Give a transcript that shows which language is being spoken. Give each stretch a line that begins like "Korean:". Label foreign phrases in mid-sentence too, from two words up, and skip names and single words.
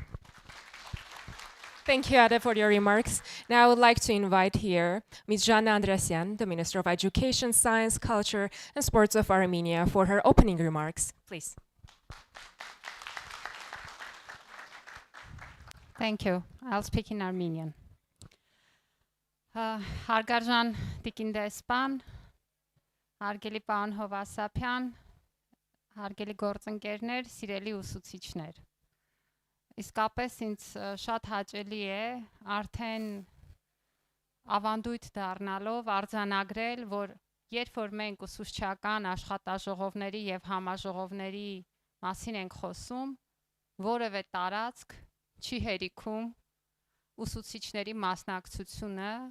English: Thank you, Addeh, for your remarks. Now I would like to invite here Ms. Zhanna Andreasyan, the Minister of Education, Science, Culture, and Sports of Armenia, for her opening remarks. Please. Thank you. I'll speak in Armenian.
Armenian: Հարգարժան Տիկին դեսպան, հարգելի պարոն Hovassapian, հարգելի գործընկերներ, սիրելի ուսուցիչներ։ Իսկապես ինձ շատ հաճելի է արդեն ավանդույթ դառնալով արձանագրել, որ երբ որ մենք ուսուցչական աշխատաժողովների եւ համաժողովների մասին ենք խոսում, որևէ տարածք չի հերիքում ուսուցիչների մասնակցությունը